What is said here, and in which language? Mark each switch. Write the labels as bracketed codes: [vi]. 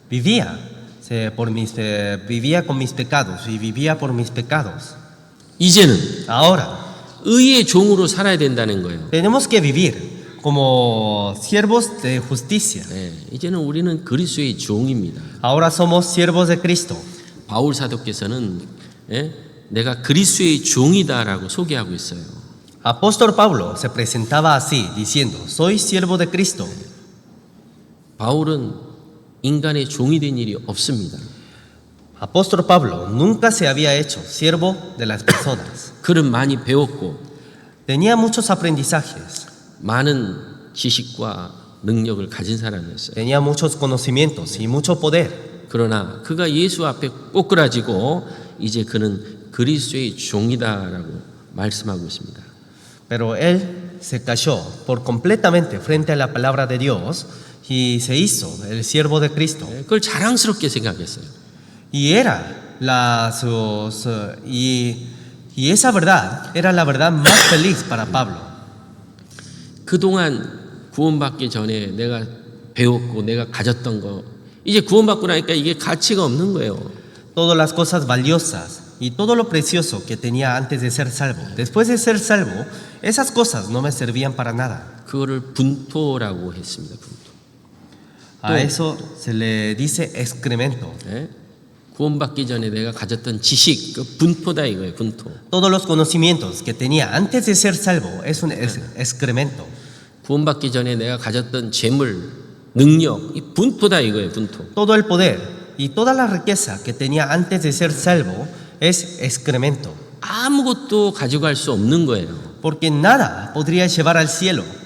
[es] Vivía con mis pecados y vivía por mis pecados. [ko] 이제는 [es] Ahora [ko] 의의 종으로 살아야 된다는 거예요. [es] tenemos que vivir como siervos de justicia. [ko] 예. 이제는 우리는 그리스도의 종입니다. [es] Ahora somos siervos de Cristo. [ko] 바울 사도께서는 내가 그리스도의 종이다라고 소개하고 있어요. [es] Apóstol Pablo se presentaba así, diciendo, soy siervo de Cristo. [ko] 바울은 인간의 종이 된 일이 없습니다. [es] Apóstol Pablo nunca se había hecho siervo de las personas. [ko] 그는 많이 배웠고 [es] Tenía muchos aprendizajes, [ko] 많은 지식과 능력을 가진 사람이었어요. [es] tenía muchos conocimientos y mucho poder. [ko] 그러나 그가 예수 앞에 꼬꾸라지고 이제 그는 그리스도의 종이다라고 말씀하고 있습니다. [es] Pero él se cayó por completamente frente a la palabra de Dios y se hizo el siervo de Cristo. [ko] 그걸 자랑스럽게 생각했어요. [es] Y y esa verdad era la verdad más feliz para Pablo. [ko] 그동안 구원받기 전에 내가 배웠고 내가 가졌던 거 이제 구원받고 나니까 이게 가치가 없는 거예요. [es] Todas las cosas valiosas y todo lo precioso que tenía antes de ser salvo. Después de ser salvo, esas cosas no me servían para nada. [ko] 그거를 분토라고 했습니다. 분토. [es] A eso se le dice excremento. [ko] 구원받기 전에 내가 가졌던 지식, 그 분토다 이거예요. 분토. [es] Todos los conocimientos que tenía antes de ser salvo es un excremento. [ko] 구원받기 전에 내가 가졌던 재물, 능력, 이 분토다 이거예요. 분토. [es] Todo el poder y toda la riqueza que tenía antes de ser salvo es excremento. [ko] 아무것도 가져갈 수 없는 거예요. [es] Porque nada podría llevar al cielo.